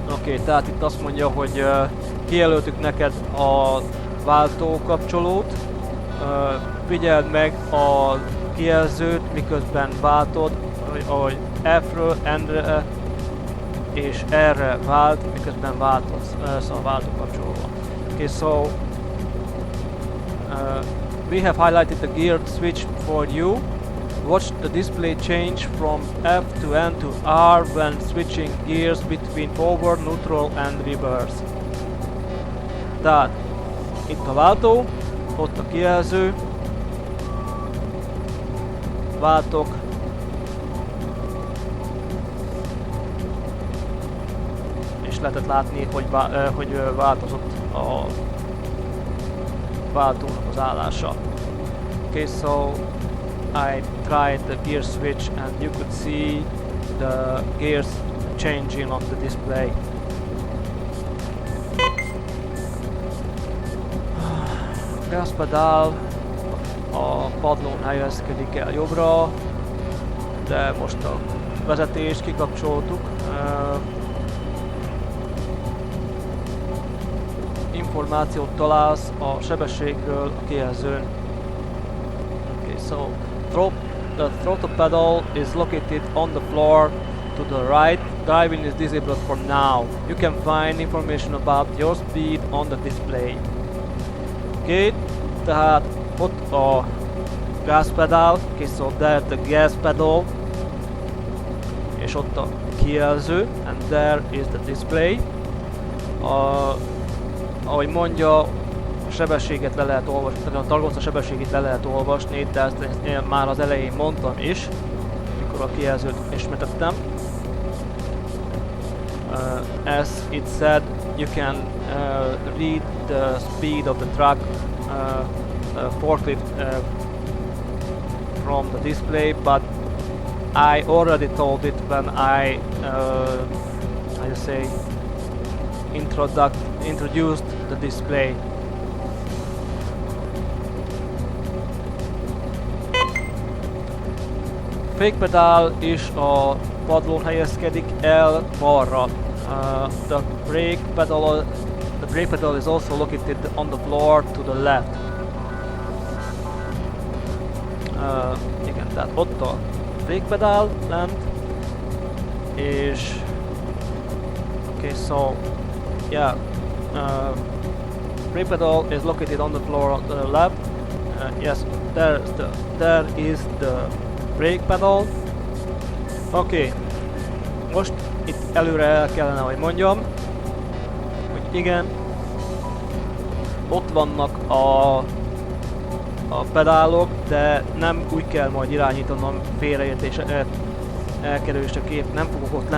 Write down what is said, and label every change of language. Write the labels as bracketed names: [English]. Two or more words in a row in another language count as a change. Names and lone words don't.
[Hungarian] Oké, tehát itt azt mondja, hogy kijelöltük neked a váltókapcsolót, figyeld meg a kijelzőt, miközben váltod, ahogy F-ről N-re és R-re vált, miközben változz, szóval váltókapcsolóval. [English] Okay, so we have highlighted the gear switch for you. Watch the display change from F to N to R when switching gears between forward, neutral and reverse. [Hungarian] Tehát itt a váltó, ott a kijelző, váltok, és lehetett látni, hogy változott a váltónak az állása. [English] Okay, so I tried the gear switch and you could see the gears changing on the display. [Hungarian] A gázpedál a padlón helyezkedik el jobbra, de most a vezetést kikapcsoltuk. Információt találsz a sebességről a kijelzőn. [English] Okay, so the throttle pedal is located on the floor to the right. Driving is disabled for now. You can find information about your speed on the display. [Hungarian] Okay, tehát ott a gázpedál, [English] okay, so there the gas pedal, [Hungarian] és ott a kijelző, [English] and there is the display. [Hungarian] Ahogy mondja, a sebességet le lehet olvasni, tehát a targoncra sebességét le lehet olvasni, de ezt én már az elején mondtam is, mikor a kijelzőt ismertettem. [English] As it said, you can read the speed of the truck forklift from the display, but I already told it when I how you say, introduced the display. [Hungarian] Fékpedál is a padlón helyezkedik el balra. [English] The brake pedal is also located on the floor to the left. [Hungarian] Igen, tehát ott a fékpedál lent, és [English] okay, so yeah, brake pedal is located on the floor to the left. Yes, there is the brake pedal. [Hungarian] Okay, most itt előre el kellene, hogy mondjam, hogy igen, ott vannak a pedálok, de nem úgy kell majd irányítanom félreértés elkerüléseképp, nem fogok ott